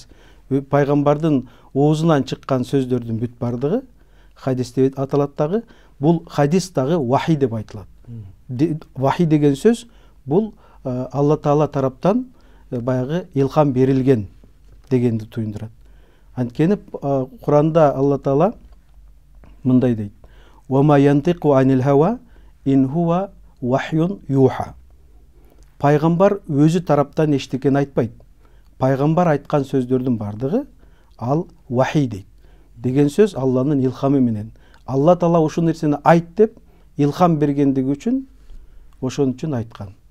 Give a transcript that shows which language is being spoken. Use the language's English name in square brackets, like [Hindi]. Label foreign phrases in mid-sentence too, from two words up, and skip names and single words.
[Kyrgyz] Пайгамбардын оозунан чыккан сөздөрдүн бүт бардыгы хадис деп аталат дагы. Бул хадис дагы вахи деп айтылат. Вахи деген сөз бул Алла Таала тараптан баягы илхам берилген дегенди туюндурат. Анткени Куранда Алла Таала мындай дейт: [Arabic] "وما ينطق عن الهوى إن هو وحي يوحى." [Kyrgyz] Пайгамбар өзү тараптан эчтекени айтпайт. Пайгамбар айткан сөздөрдүн бардыгы ал вахи дейт. Деген сөз Алланын илхамы менен. Алла Таала ушул нерсени айт деп илхам бергендиги үчүн ошон үчүн айткан.